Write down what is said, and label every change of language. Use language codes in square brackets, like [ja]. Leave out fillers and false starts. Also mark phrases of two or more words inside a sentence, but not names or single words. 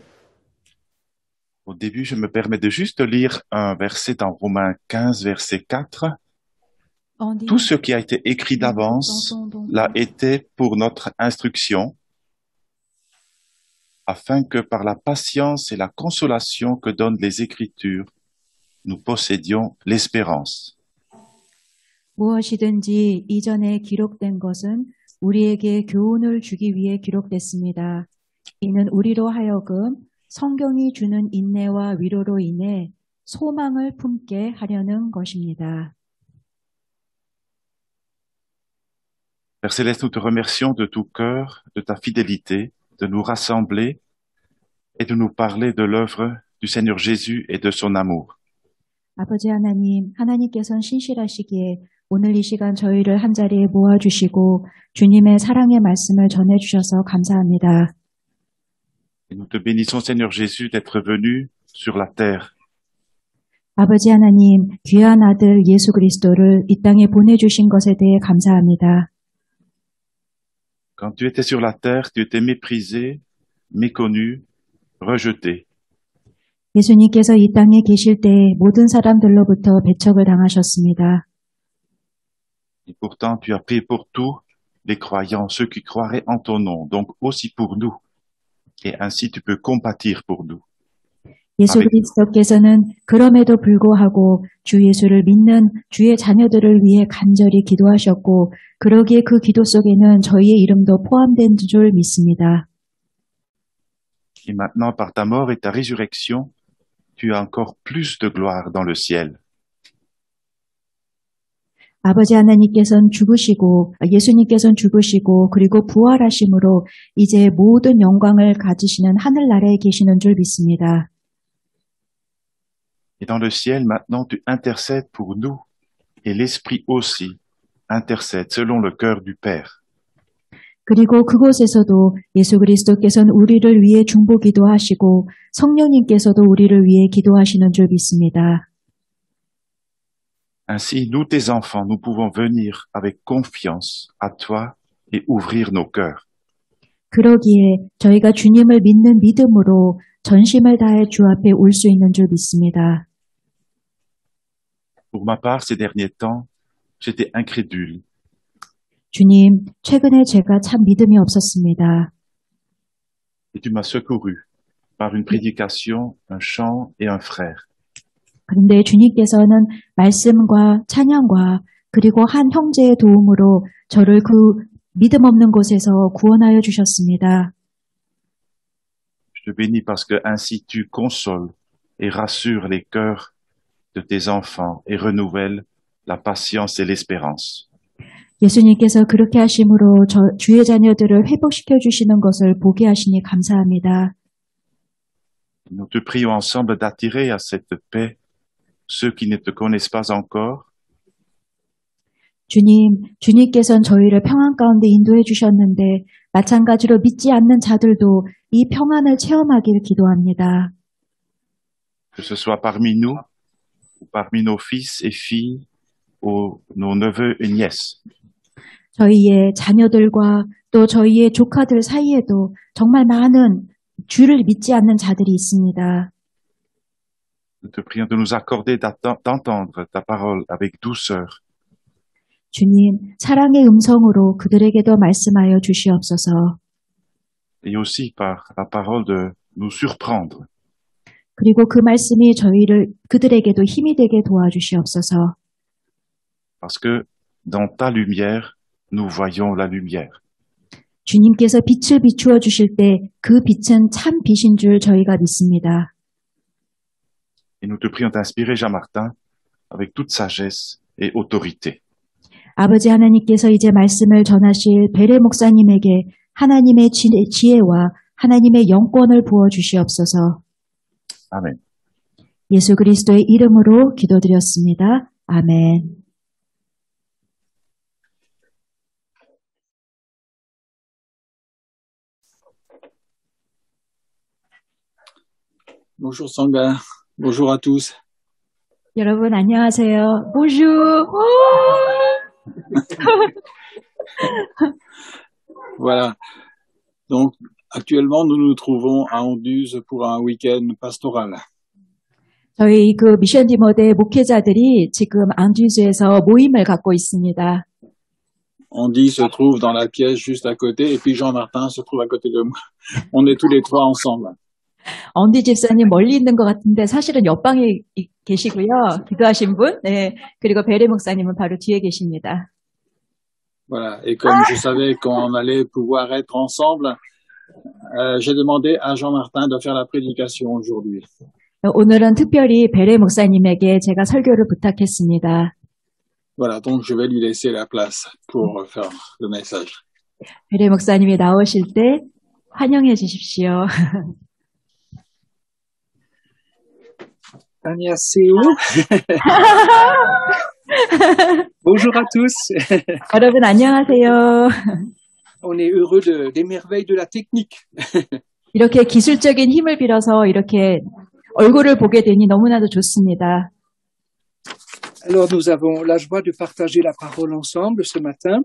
[fr] Au début, je me permets de juste lire un verset dans Romains 15, verset 4. Tout ce qui a été écrit d'avance l'a été pour notre instruction, afin que par la patience et la consolation que donnent les Écritures, nous possédions l'espérance. [ko] 무엇이든지 이전에 기록된 것은 우리에게 교훈을 주기 위해 기록됐습니다. 이는 우리로 하여금 성경이 주는 인내와 위로로 인해 소망을 품게 하려는 것입니다. [fr] Père Céleste, nous te remercions de tout cœur, de ta fidélité, de nous rassembler et de nous parler de l'œuvre du Seigneur Jésus et de son amour. [ko] 아버지 하나님, 하나님께서는 신실하시기에 오늘 이 시간 저희를 한자리에 모아주시고 주님의 사랑의 말씀을 전해주셔서 감사합니다. [fr] Et nous te bénissons, Seigneur Jésus, d'être venu sur la terre. [ko] 아버지 하나님, 귀한 아들 예수 그리스도를 이 땅에 보내주신 것에 대해 감사합니다. [fr] Quand tu étais sur la terre, tu étais méprisé, méconnu, rejeté. [ko] 예수님께서 이 땅에 계실 때 모든 사람들로부터 배척을 당하셨습니다. [fr] Et pourtant, tu as payé pour tous les croyants, ceux qui croiraient en ton nom, donc aussi pour nous. Et ainsi, tu peux compatir pour nous. [ko] 예수 그리스도께서는 그럼에도 불구하고 주 예수를 믿는 주의 자녀들을 위해 간절히 기도하셨고 그러기에 그 기도 속에는 저희의 이름도 포함된 줄 믿습니다. [fr] Et maintenant, par ta mort et ta résurrection, tu as encore plus de gloire dans le ciel. [ko] 아버지 하나님께서는 죽으시고 예수님께서는 죽으시고 그리고 부활하심으로 이제 모든 영광을 가지시는 하늘나라에 계시는 줄 믿습니다. [fr] Et dans le ciel, maintenant, tu intercèdes pour nous, et l'Esprit aussi intercède selon le cœur du Père. [ko] 그리고 그곳에서도 예수 그리스도께서는 우리를 위해 중보 기도하시고 성령님께서도 우리를 위해 기도하시는 줄 믿습니다. [fr] Ainsi, nous, tes enfants, nous pouvons venir avec confiance à toi et ouvrir nos cœurs. [ko] 그러기에 저희가 주님을 믿는 믿음으로 전심을 다해 주 앞에 올 수 있는 줄 믿습니다. [fr] Pour ma part, ces derniers temps, j'étais incrédule. [ko] 주님, 최근에 제가 참 믿음이 없었습니다. [fr] Et tu m'as secouru par une prédication, un chant et un frère. [ko] 그런데 주님께서는 말씀과 찬양과 그리고 한 형제의 도움으로 저를 그 믿음 없는 곳에서 구원하여 주셨습니다. [fr] Je te bénis parce que ainsi tu consoles et rassures les cœurs de tes enfants et renouvelles la patience et l'espérance. [ko] 예수님께서 그렇게 하심으로 주의 자녀들을 회복시켜 주시는 것을 보게 하시니 감사합니다. [fr] Nous te prions ensemble d'attirer à cette paix ceux qui ne te connaissent pas encore. [ko] 주님께서는 저희를 평안 가운데 인도해 주셨는데 마찬가지로 믿지 않는 자들도 이 평안을 체험하기를 기도합니다. [fr] Que ce soit parmi nous, ou parmi nos fils et filles, ou nos neveux et nièces. [ko] 저희의 자녀들과 또 저희의 조카들 사이에도 정말 많은 주를 믿지 않는 자들이 있습니다. [fr] Nous te prions de nous accorder d'entendre ta parole avec douceur. [ko] 주님, 사랑의 음성으로 그들에게도 말씀하여 주시옵소서. [fr] Et aussi par la parole de nous surprendre. [ko] 그리고 그 말씀이 그들에게도 힘이 되게 도와주시옵소서. [fr] Parce que dans ta lumière, nous voyons la lumière. [ko] 주님께서 빛을 비추어 주실 때 그 빛은 참 빛인 줄 저희가 믿습니다. [fr] Et nous te prions d'inspirer Jean-Martin avec toute sagesse et autorité. [ko] 아버지 하나님께서 이제 말씀을 전하실 베레 목사님에게 하나님의 지혜와 하나님의 영권을 부어 주시옵소서. 아멘. 예수 그리스도의 이름으로 기도드렸습니다. 아멘. [fr] Bonjour Sangha, bonjour à tous. [ko] 여러분 안녕하세요. [fr] Bonjour. Voilà. Donc Actuellement, nous nous trouvons à Anduze pour un week-end pastoral. [ko] 저희 그 미션 디모데 목회자들이 지금 안듀즈에서 모임을 갖고 있습니다. [fr] Andy se trouve dans la pièce juste à côté et puis Jean-Martin se trouve à côté de moi. On est tous les trois ensemble. [ko] 언디 집사님 멀리 있는 것 같은데 사실은 옆방에 계시고요. 기도하신 분. 네. 그리고 베레 목사님은 바로 뒤에 계십니다. [fr] Voilà. Et comme je savais qu'on allait pouvoir être ensemble, j'ai demandé à Jean-Martin de faire la prédication aujourd'hui. [ko] 오늘은 특별히 베레 목사님에게 제가 설교를 부탁했습니다. [fr] Voilà, donc je vais lui laisser la place pour faire le message. [ko] 베레 목사님이 나오실 때 환영해 주십시오. 안녕하세요. [fr] Bonjour à tous. [ko] 여러분 안녕하세요. [fr] On est heureux des merveilles de la technique. [ko] 이렇게 기술적인 힘을 빌어서 이렇게 얼굴을 보게 되니 너무나도 좋습니다. [fr] Alors nous avons la joie de partager la parole ensemble ce matin.